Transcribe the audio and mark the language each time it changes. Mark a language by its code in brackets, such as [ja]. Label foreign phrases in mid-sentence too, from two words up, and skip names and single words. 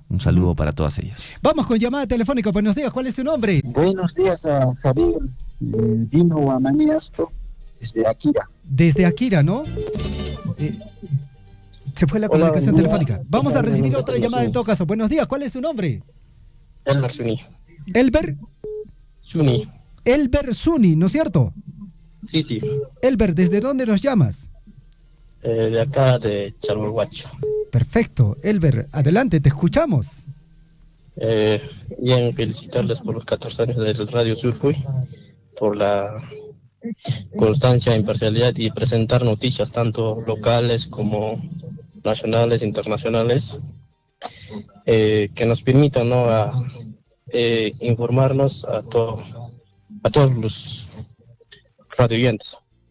[es] Un saludo para todas ellas. Vamos con llamada telefónica. Buenos días, ¿cuál es su nombre? Buenos días a Javier Dino Amaniasto, desde Akira. Desde Akira, ¿no? Se fue la comunicación telefónica. Vamos a recibir otra llamada en todo caso. Buenos días, ¿cuál es su nombre? Elber Zuni. ¿Elber? Zuni. Elber Zuni, ¿no es cierto? Sí, sí. Elber, ¿desde dónde nos llamas? De acá, de Chalhuahuacho. Perfecto. Elber, adelante, te escuchamos. Bien, felicitarles por los 14 años del Radio Surfui, por la constancia, imparcialidad y presentar noticias tanto locales como nacionales, internacionales, que nos permitan, ¿no?, a informarnos a todos los radioyentes.